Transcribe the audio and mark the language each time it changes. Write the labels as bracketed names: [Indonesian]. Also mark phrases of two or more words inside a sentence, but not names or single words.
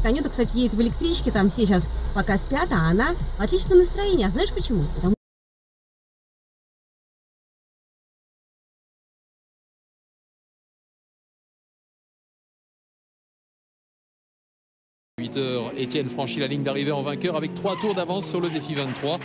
[Russian] Анюта, кстати, едет в электричке, там все сейчас пока спят, а она в отличном настроении. А знаешь почему? Потому [French] Etienne franchit la ligne d'arrivée en vainqueur avec 3 tours d'avance sur le défi 23.